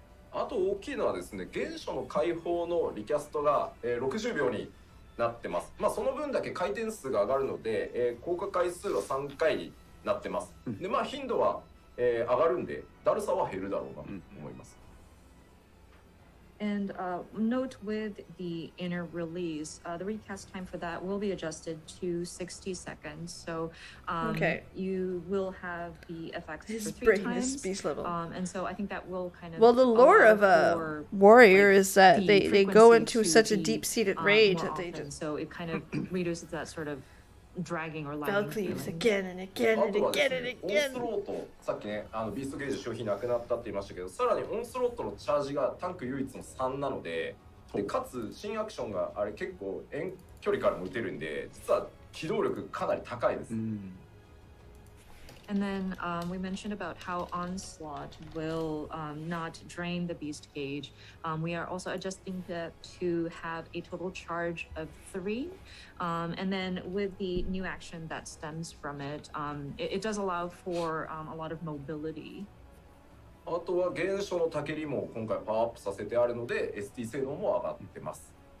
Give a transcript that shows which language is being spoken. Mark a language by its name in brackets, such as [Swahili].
[Japanese] あと大きいのはですね、原初の解放のリキャストが60秒になってます。その分だけ回転数が上がるので、効果回数は3回になってます。で、頻度は上がるんで、だるさは減るだろうなと思います。 [English] And note with the inner release, the recast time for that will be adjusted to 60 seconds. So you will have the effects for 3 times. Beast level. And so I think that will kind of... Well, the lore of a warrior is that they go into such a deep-seated rage that they just... So it kind of reduces that sort of dragging or lagging Valkyries again and again and again and again. [Japanese] オンスロート、さっきね、ビーストゲージ消費なくなったって言いましたけど、さらにオンスロートのチャージがタンク唯一の3なので、かつ新アクションがあれ結構遠距離からも打てるんで、実は機動力かなり高いです。 [English] And then we mentioned about how Onslaught will not drain the Beast gauge. We are also adjusting that to have a total charge of 3. And then with the new action that stems from it, it does allow for a lot of mobility. [Japanese] あとは原初のタケリも今回パワーアップさせてあるので ST 性能も上がってます。